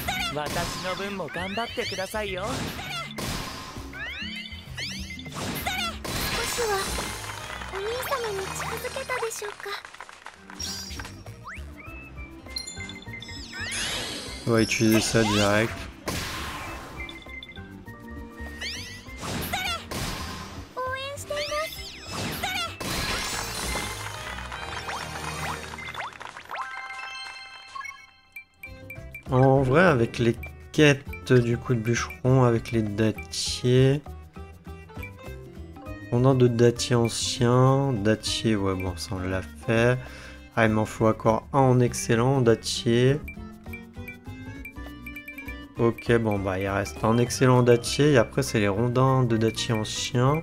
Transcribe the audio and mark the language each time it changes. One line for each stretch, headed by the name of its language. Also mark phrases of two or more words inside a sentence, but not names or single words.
Japanese: 私の分も頑張ってくださいよ。少しはお兄様に近づけたでしょうか。
French: On va utiliser ça direct.
Japanese: 応援しています。
French: En vrai, avec les quêtes du coup de bûcheron, avec les dattiers... Rondin de dattier ancien, dattier, ouais bon ça on l'a fait. Ah il m'en faut encore un en excellent, dattier. Ok bon bah il reste un excellent dattier et après c'est les rondins de dattier ancien.